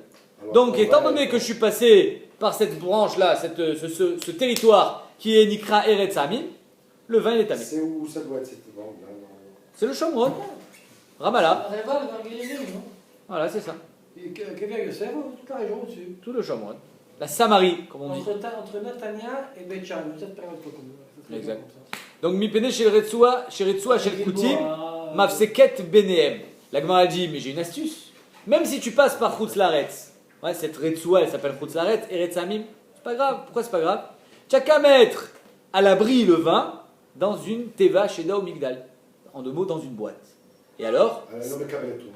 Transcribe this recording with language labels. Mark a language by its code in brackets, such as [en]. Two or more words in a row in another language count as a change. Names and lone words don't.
[fr] Donc étant donné que je suis passé par cette branche-là, ce territoire qui est [he] נקרא ארץ העמים, [fr] le vin il est tamé. C'est où ça doit être cette bande-là? C'est le Shomron, Ramallah. Non. Voilà, c'est ça. Quelqu'un que c'est, toute la région au-dessus. Tout le Shomron. La Samarie, comme on dit. Entre Netanya et Betchan, cette période comme exact. Donc, [he] מפני של רצועה של כותים, מפסקת ביניהם. [fr] La Gemara dit, mais j'ai une astuce. Même si tu passes par [he] חוץ לארץ, [fr] ouais, cette Retsoua, elle s'appelle [he] חוץ לארץ, ארץ עמים, [fr] c'est pas grave. Pourquoi c'est pas grave? Tu n'as qu'à mettre à l'abri le vin dans une [he] תיבה שידה [fr] ou Migdal. En deux mots, dans une boîte. Et alors Non, mais [he] קבלה טומאה.